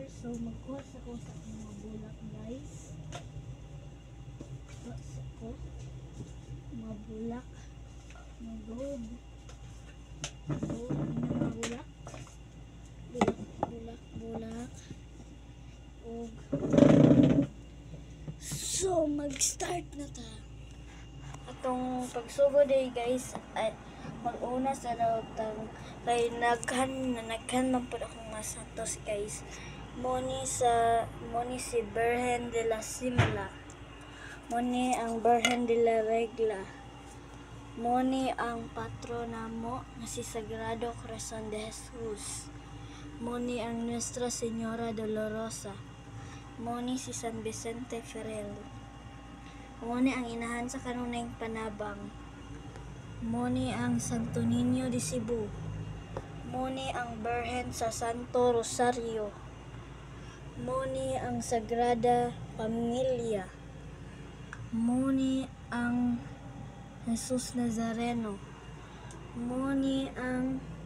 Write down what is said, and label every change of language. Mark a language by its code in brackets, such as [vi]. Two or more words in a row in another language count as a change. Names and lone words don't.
[ceb] So magkuha sa ko sa mga bulak guys. Sa ko mga bulak, mga gold, mga bulak og so mag-start na ta atong pagsugod day guys. Ay mag-una sa lautang kay naghan man pud akong mga santos guys. Moni si Virgen de la Simla, moni ang Virgen de la Regla, moni ang patrona mo nga si Sagrado Corazon de Jesus, moni ang Nuestra Señora Dolorosa, moni si San Vicente Ferrer, moni ang inahan sa kanunayng panabang, moni ang Santo Niño de Cebu, moni ang Birhen sa Santo Rosario, moni ang Sagrada Familia, moni ang Jesus Nazareno, moni ang